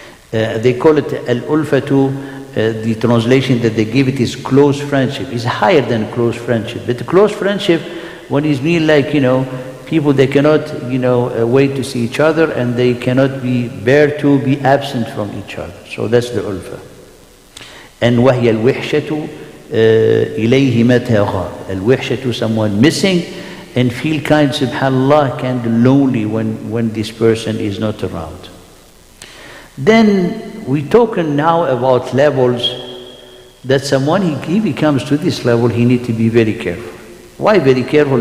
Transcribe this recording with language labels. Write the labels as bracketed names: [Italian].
[English] They call it al-ulfa the translation that they give it is close friendship. It's higher than close friendship. But close friendship, when it's mean like, people they cannot, wait to see each other and they cannot bear to be absent from each other. So that's the ulfa. [Arabic] And وَهِيَ الْوِحْشَةُ إِلَيْهِ مَتَى غَابَ. [English] Al-wihshatu, someone missing and feel subhanallah, kind of lonely when this person is not around. Then we're talking now about levels that someone, he becomes to this level, he needs to be very careful. Why very careful?